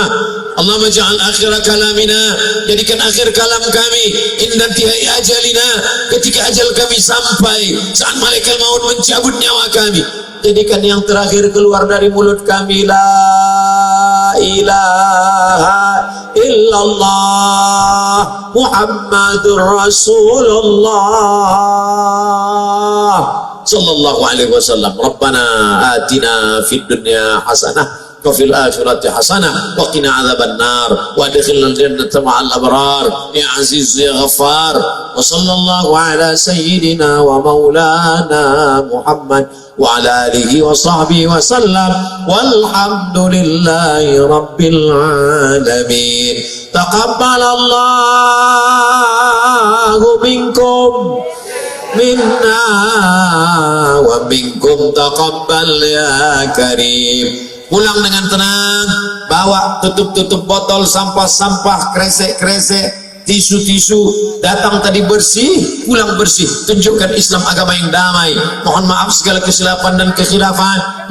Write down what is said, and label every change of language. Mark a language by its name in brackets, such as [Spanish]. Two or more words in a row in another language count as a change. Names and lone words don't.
[Arabic] اللهم اجعل آخر كلامنا, [Indonesian] jadikan akhir kalam kami [Arabic] عند انتهاء أجلنا, [Indonesian] ketika ajal kami sampai, saat malaikat maut mencabut nyawa kami, jadikan yang terakhir keluar dari mulut kami [Arabic] لا إله إلا الله محمد رسول الله صلى الله عليه وسلم. ربنا آتنا في الدنيا حسنة وفي الآخرة حسنة وقنا عذاب النار وأدخلنا الجنة مع الأبرار يا عزيز يا غفار. وصلى الله على سيدنا ومولانا محمد وعلى آله وصحبه وسلم والحمد لله رب العالمين. تقبل الله منكم منا ومنكم تقبل يا كريم. [Indonesian] Pulang dengan tenang, bawa tutup botol, sampah-sampah, kresek-kresek, tisu-tisu, datang tadi bersih, pulang bersih. Tunjukkan Islam agama yang damai. Mohon maaf segala kesilapan dan kekhilafan.